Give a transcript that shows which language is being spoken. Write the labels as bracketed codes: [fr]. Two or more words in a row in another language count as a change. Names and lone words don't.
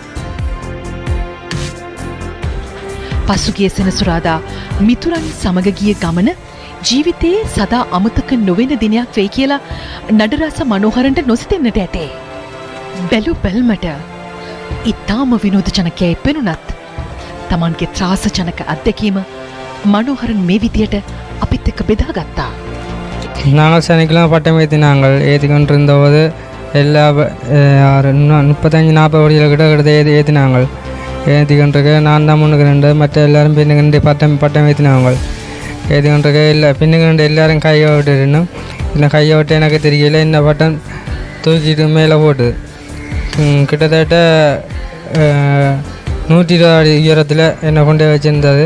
[si] පසුගිය සෙනසුරාදා මිතුරන් සමග ගිය ගමන ජීවිතයේ සදා අමතක නොවන දිනයක් වෙයි කියලා නඩරස මනෝහරන්ට නොසිතෙන්නට ඇතේ. බැලු බැල්මට ඉතාම විනෝදජනකයයි පෙනුනත් තමන්ගේ ත්‍රාසජනක අත්දැකීම මනෝහරන් මේ විදියට අපිත් එක්ක බෙදාගත්තා. [ta] நாங்கள் சனிக்கிழமை பட்டம் ஏற்றி நாங்கள் ஏற்றி கொண்டிருந்தபோது எல்லா 35-40 வழியில் கிட்ட ஏற்றினாங்கள் ஏற்றி கொண்டிருக்க நான் தான் முன்னுக்கு நின்று மற்ற எல்லோரும் பின்னுக்கு நின்று பட்டம் ஏற்றினாங்க ஏற்றி கொண்டிருக்க இல்லை பின்னுக்கு நின்று எல்லோரும் கையை விட்டுருந்தோம் இல்லை கையை விட்டு எனக்கு தெரியல இந்த பட்டம் தூக்கிட்டு மேலே போட்டு கிட்டத்தட்ட 120 அடி உயரத்தில் என்னை கொண்டு வச்சுருந்தது.